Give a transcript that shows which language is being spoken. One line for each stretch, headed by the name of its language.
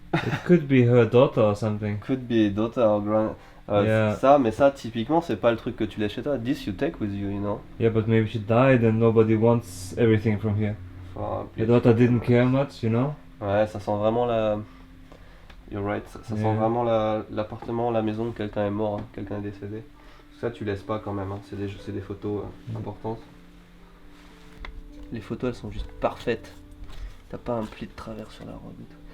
English: It could be her daughter or something. Could be daughter or grand. Yeah.
French: Ça, mais ça, typiquement, c'est pas le truc que tu laisses chez toi.
English: This you take with you, you know. Yeah, but maybe she died and nobody wants everything from here.
French: Enfin,
English: The daughter didn't care much, you know?
French: ouais, ça sent vraiment la.
English: You're right.
French: Ça sent
English: Yeah.
French: vraiment l'appartement, la maison de quelqu'un est mort, hein, quelqu'un est décédé. Ça, tu laisses pas quand même. Hein. C'est des photos importantes. Les photos, elles sont juste parfaites. T'as pas un pli de travers sur la robe et tout.